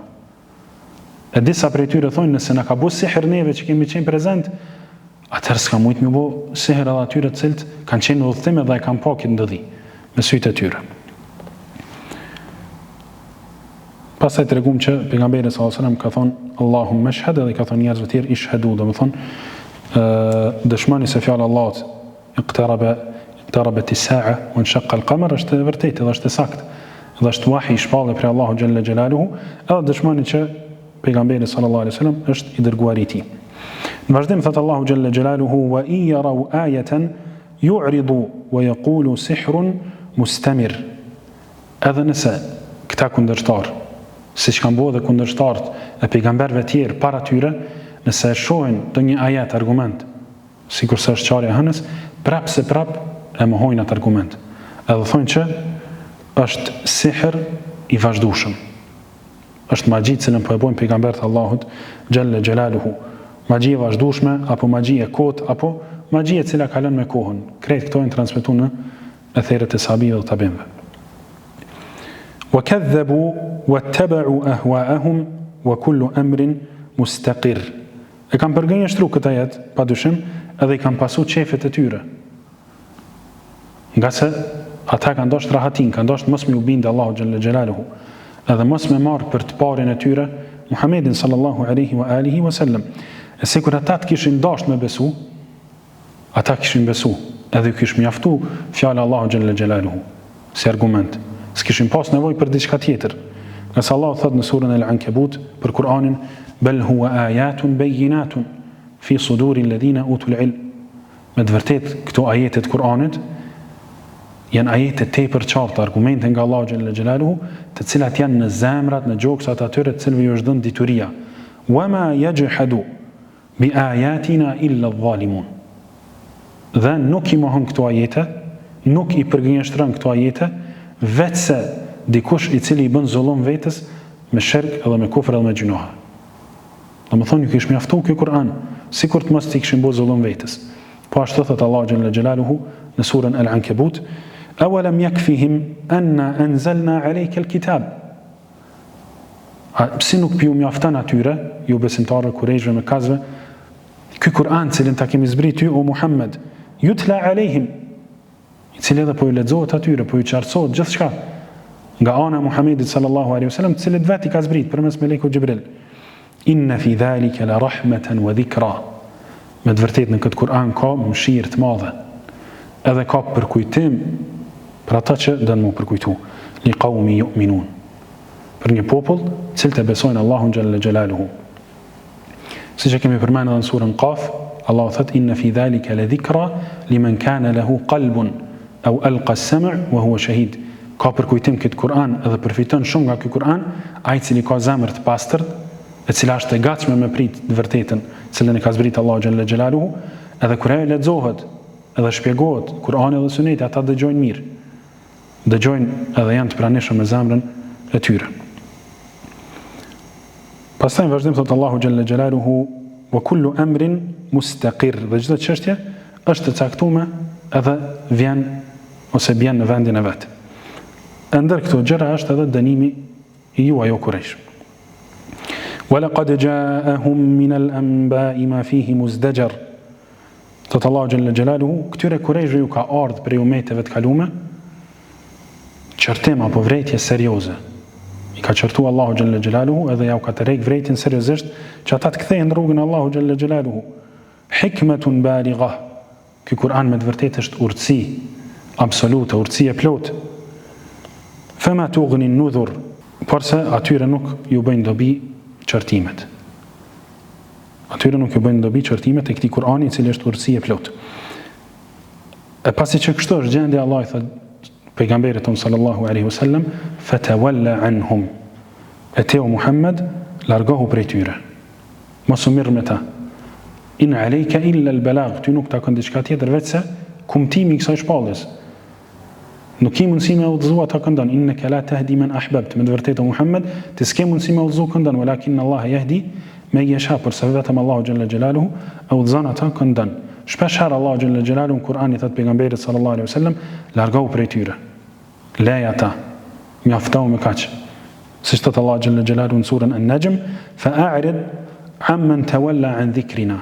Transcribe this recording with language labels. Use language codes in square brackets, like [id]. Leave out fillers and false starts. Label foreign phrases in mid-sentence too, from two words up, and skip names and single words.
[sq] E disa prej tyre thonë nëse na ka bëu sihr neve që kemi qenë prezent, atëherë s'ka mujt më bëu sihr edhe atyre të cilët kanë qenë në udhëtim dhe e kanë pa këtë ndëdhi me sytë e tyre. Pastaj tregum që pejgamberi [ar] صلى الله عليه وسلم [sq] ka thonë [ar] اللهم اشهد, [sq] dhe ka thonë njerëzve të tjerë ishhadu, domethënë dëshmoni se fjala e Allahut [ar] اقتربت الساعة وانشق القمر [sq] është e vërtetë dhe është e saktë. Dhe është wahi i shpallë prej Allahu [ar] جل جلاله, [sq] edhe dëshmoni që pejgamberi [ar] صلى الله عليه وسلم [sq] është i dërguari i tij. Në vazhdim thot Allahu [ar] جل جلاله وإن يروا آية يعرضوا ويقولوا سحر مستمر. [sq] Edhe nëse këta kundërshtar, siç kanë bërë dhe kundërshtarët e pejgamberëve të tjerë para tyre, nëse e shohin të një ajet argument, sikur se është qarja e hënës, prap e mohojnë atë argument. Edhe thonë që është sihr i vazhdueshëm. Është magji që cilën po e bojnë pejgamberët e Allahut [ar] جل جلاله. [sq] Magji e vazhdueshme apo magji e kotë apo magji e cila kalon me kohën. Krejt këto janë transmetuar në etherët e sahabëve dhe tabinëve. [ar] وكذبوا واتبعوا أهواءهم وكل أمر مستقر. [sq] E kanë përgënjeshtru këtë ajet, padyshim, edhe i kanë pasu qefet e tyre. Nga se ata kanë dashur rahatin, kanë dashur mos me u bindë Allahu [ar] جل جلاله, [sq] edhe mos me marrë për të parin e tyre Muhammedin [ar] صلى الله عليه وعلى آله وسلم. [sq] E sikur ata të kishin dashur me besu, ata kishin besu, edhe ju kish mjaftu fjala Allahu [ar] جل جلاله [sq] si argument. S'kishin pas nevojë për diçka tjetër. Nga se Allah thot në surën Al-Ankabut për Kur'anin, [ar] بل هو آيات بينات في صدور الذين أوتوا العلم. [sq] Me të vërtetë këto ajete të Kur'anit janë ajete tepërqarta, argumente nga Allahu [ar] جل جلاله, [sq] të cilat janë në zemrat, në gjoksat atyre të cilëve ju është dhënë dituria. [ar] وما يجحد بآياتنا إلا الظالمون. [sq] Dhe nuk i mohon këto ajete, nuk i përgënjeshtron këto ajete, vetëse dikush i cili i bën zullum vetes me shirk edhe me kufër edhe me gjunoha. Domethënë ju kish mjaftu ky Kur'an, sikur të mos ti kishin bërë zullum vetes. Po ashtu thot Allahu [ar] جل جلاله [sq] në surën Al-Ankabut, [ar] أولم يكفهم أنا أنزلنا عليك الكتاب. [sq] Pse nuk ju mjafton atyre, ju besimtarë kurajshve me kazve, ky Kur'an cilin ta kemi zbrit ty o Muhammed, [ar] يتلى عليهم, [sq] i cili edhe po ju lexohet atyre, po ju qartësohet gjithçka nga ana e Muhamedit [ar] صلى الله عليه وسلم, [sq] të cilët vetë i ka zbrit përmes melekut Xhibril. [ar] إن في ذلك لرحمة وذكرى. [sq] Me të vërtetë në këtë Kur'an ka mëshirë të madhe, edhe ka përkujtim për ata që dënë mu përkujtu, [ar] لقوم يؤمنون, [sq] për një popull cilët e besojnë Allahun [ar] جل جلاله. [sq] Siç e kemi përmendur në surën Qaf, Allahu thot [ar] إن في ذلك لذكرى لمن كان له قلب أو ألقى السمع وهو شهيد. [sq] Ka përkujtim këtë Kur'an edhe përfiton shumë nga ky Kur'an ai cili ka zemër të pastërt, e cila është e gatshme me prit të vërtetën, cilën e ka zbrit Allahu [ar] جل جلاله, [sq] edhe kur ajo lexohet edhe shpjegohet Kur'ani dhe Suneti, ata dëgjojnë mirë. Dëgjojnë edhe janë të pranishëm me zemrën e tyre. Pastaj në vazhdim thotë Allahu [ar] جل جلاله وكل أمر مستقر. [sq] Dhe çdo çështje është e caktuar edhe vjen ose bjen në vendin e vet. Ndër këto gjëra është edhe dënimi i juaj o Kurajsh. [ar] وَلَقَدْ جَاءَهُمْ مِنَ الْأَنْبَاءِ مَا فِيهِ مُزْدَجَرٌ. [sq] Thotë Allahu [ar] جل جلاله, [sq] këtyre Kurajshve ju ka ardhur prej umeteve të kaluara qërtim apo vrejtje serioze. I ka qërtu Allahu [ar] جل جلاله [sq] edhe ja u ka tërheq vrejtjen seriozisht që ata të kthehen në rrugën e Allahu [ar] جل جلاله. حكمة بالغة. [sq] Ky Kur'an me të vërtetë është urtësi absolute, urtësi e plotë. [ar] فما تغن النذر, [sq] por se atyre nuk ju bëjnë dobi qërtimet. Atyre nuk ju bëjnë dobi qërtimet e këtij Kur'ani i cili është urtësi e plotë. E pasi që kështu është gjendja, Allah i thotë pejgamberit tonë [ar] صلى الله عليه وسلم, فتول عنهم. [sq] E te o Muhammed, largohu prej tyre. Mos u mirë me ta. [ar] إن عليك إلا البلاغ, [sq] ty nuk takon diçka tjetër veç se kumtimi i kësaj shpalljes. Nuk ke mundësi me udhëzu ata këndon, [ar] إنك لا تهدي من أحببت. [sq] Me të vërtetë Muhammed, ti s'ke mundësi me udhëzu këndon, [ar] ولكن الله يهدي من يشاء, [sq] por se vetëm Allahu [ar] جل جلاله [sq] udhëzon ata këndon. Shpesh herë Allahu [ar] جل جلاله [sq] në Kur'an i thot pejgamberit [ar] صلى الله عليه وسلم, [sq] largohu prej tyre. Leja ata, mjaftohu me kaq. Siç thot Allahu [ar] جل جلاله [sq] në surën An-Najm, [ar] فأعرض عن من تولى عن ذكرنا.